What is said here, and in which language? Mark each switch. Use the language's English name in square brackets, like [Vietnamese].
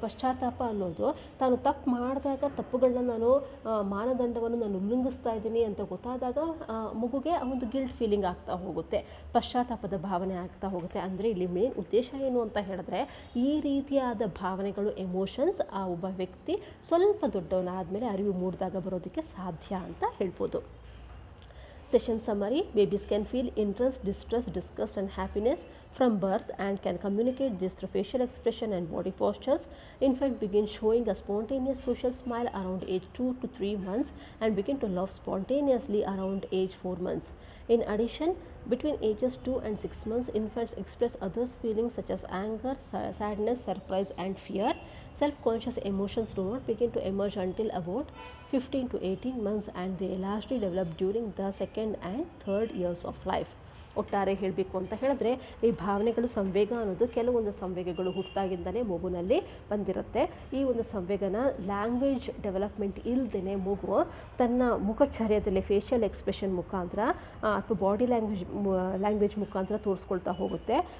[Kannada] ಪಶ್ಚಾತ್ತಾಪ ಅನ್ನೋದು ತಾನು ತಪ್ಪು ಮಾಡಿದಾಗ ತಪ್ಪುಗಳನ್ನ ನಾನು ಮಾನದಂಡವನ್ನು ನಾನು ಉಲ್ಲಂಘಿಸ್ತಾ ಇದ್ದೀನಿ ಅಂತ ಗೊತ್ತಾದಾಗ ಮಗುಗೆ ಆ ಒಂದು ಗಿಲ್ಟ್ ಫೀಲಿಂಗ್ ಆಗ್ತಾ ಹೋಗುತ್ತೆ, ಪಶ್ಚಾತ್ತಾಪದ ಭಾವನೆ ಆಗ್ತಾ ಹೋಗುತ್ತೆ. ಅಂದರೆ ಇಲ್ಲಿ ಮೇನ್ ಉದ್ದೇಶ ಏನು ಅಂತ ಹೇಳಿದ್ರೆ, ಈ ರೀತಿಯಾದ ಭಾವನೆಗಳು, ಎಮೋಷನ್ಸ್ ಆ ಒಬ್ಬ ವ್ಯಕ್ತಿ ಸ್ವಲ್ಪ ದೊಡ್ಡವನಾದಮೇಲೆ ಅರಿವು ಮೂಡಿದಾಗ ಬರೋದಕ್ಕೆ ಸಾಧ್ಯ ಅಂತ ಹೇಳ್ಬೋದು. [English] Session summary: babies can feel interest, distress, disgust and happiness from birth and can communicate this through facial expression and body postures. Infant begins showing a spontaneous social smile around age 2 to 3 months and begin to laugh spontaneously around age 4 months. In addition, between ages 2 and 6 months, infants express others' feelings such as anger, sadness, surprise and fear. Self-conscious emotions do not begin to emerge until about 15 to 18 months and they largely develop during the second and third years of life. [Kannada] ಒಟ್ಟಾರೆ ಹೇಳಬೇಕು ಅಂತ ಹೇಳಿದ್ರೆ, ಈ ಭಾವನೆಗಳು, ಸಂವೇಗ ಅನ್ನೋದು ಕೆಲವೊಂದು ಸಂವೇಗಗಳು ಹುಟ್ಟಿದಾಗಿಂದಲೇ ಮಗುನಲ್ಲಿ ಬಂದಿರುತ್ತೆ. ಈ ಒಂದು ಸಂವೇಗನ ಲ್ಯಾಂಗ್ವೇಜ್ ಡೆವಲಪ್ಮೆಂಟ್ ಇಲ್ಲದೇ ಮಗು ತನ್ನ ಮುಖಚರ್ಯದಲ್ಲಿ ಫೇಶಿಯಲ್ ಎಕ್ಸ್ಪ್ರೆಷನ್ ಮುಖಾಂತರ ಅಥವಾ ಬಾಡಿ ಲ್ಯಾಂಗ್ವೇಜ್ ಮುಖಾಂತರ ತೋರಿಸ್ಕೊಳ್ತಾ ಹೋಗುತ್ತೆ.